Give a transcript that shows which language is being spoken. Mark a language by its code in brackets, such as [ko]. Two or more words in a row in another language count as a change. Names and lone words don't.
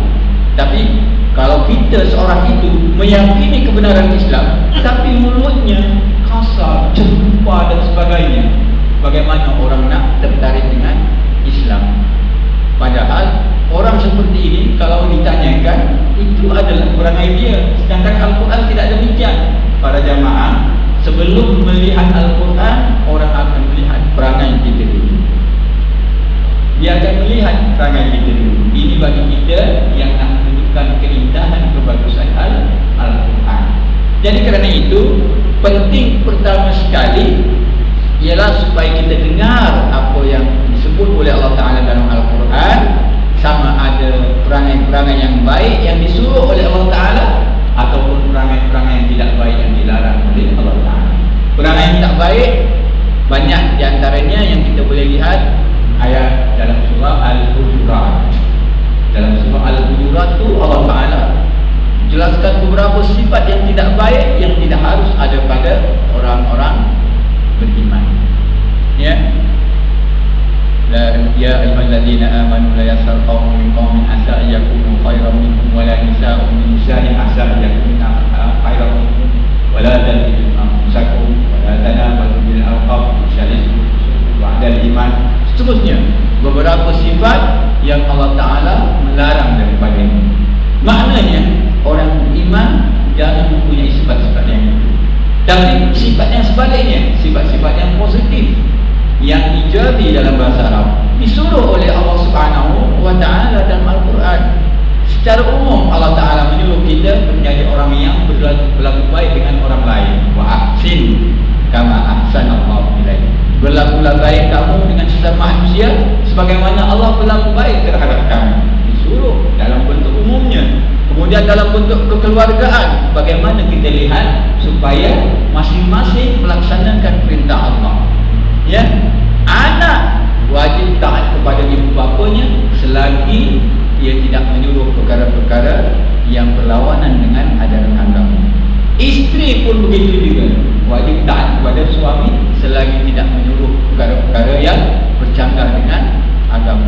[ms] Tapi kalau kita seorang itu meyakini kebenaran Islam, tapi mulutnya kasar, cempa dan sebagainya, bagaimana orang nak tertarik dengan Islam? Padahal orang seperti ini kalau ditanyakan, itu adalah perangai dia. Sedangkan Al-Quran tidak demikian. Para jamaah, sebelum melihat Al-Quran, orang akan melihat perangai kita dulu. Dia akan melihat perangai kita dulu. Ini bagi kita yang nak menunjukkan keindahan, kebagusan Al-Quran. Jadi kerana itu, penting pertama sekali ialah supaya kita dengar apa yang disebut oleh Allah Ta'ala dalam Al-Quran, sama ada perangai-perangai yang baik yang disuruh oleh Allah Ta'ala, ataupun perangai-perangai yang tidak baik yang dilarang oleh Allah Ta'ala. Perangai yang tak baik, banyak di antaranya yang kita boleh lihat ayat dalam surah Al-Hujurat. Dalam surah Al-Hujurat itu Allah Ta'ala jelaskan beberapa sifat yang tidak baik yang tidak harus ada pada orang-orang beriman. [ar] يا، يا أيها الذين آمنوا لا يسخر قوم من قوم عسى يكونوا خيرا منهم ولا نساء من نساء عسى يكن خيرا منهم ولا تضلوا أنفسكم ولا تنابزوا بالألقاب الفسوق بعد الإيمان. [ms] Seterusnya beberapa sifat yang Allah Ta'ala melarang daripada ini. Maknanya orang beriman jangan mempunyai sifat-sifat yang itu, tapi sifat yang sebaliknya, sifat-sifat yang positif, yang ijabi dalam bahasa Arab, disuruh oleh [ar] الله سبحانه وتعالى [ms] dalam Al-Quran. Secara umum Allah Ta'ala menyuruh kita menjadi orang yang berlaku baik dengan orang lain. [ar] وأحسن كما أحسن الله إليك. [ms] Berlakulah baik kamu dengan sesama manusia sebagaimana Allah berlaku baik terhadap kamu. Disuruh dalam bentuk umumnya. Kemudian dalam bentuk kekeluargaan, bagaimana kita lihat supaya masing-masing melaksanakan perintah Allah. Ya, anak wajib taat kepada ibu bapanya selagi ia tidak menyuruh perkara-perkara yang berlawanan dengan ajaran agama. Isteri pun begitu juga, wajib taat kepada suami selagi tidak menyuruh perkara-perkara yang bercanggah dengan agama.